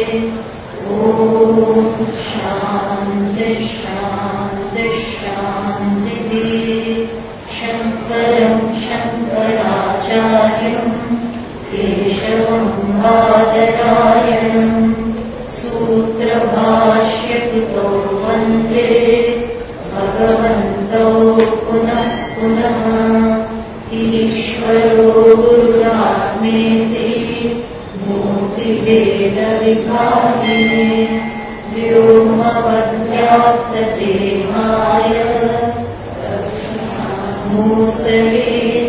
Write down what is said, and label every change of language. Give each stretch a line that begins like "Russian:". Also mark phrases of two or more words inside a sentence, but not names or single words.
Sanskrit: ઓમ શાંતિ શાંતિ શાંતિ. શંકરં શંકરાચાર્યં કેશવં બાદરાયણં सूत्रभाष्यकृतो वन्दे भगवन्तौ पुनः पुनः. ईश्वरो गुरुरात्मेति मूर्तिभेदविभागिने व्योमवद्व्याप्तदेहाय मूर्तये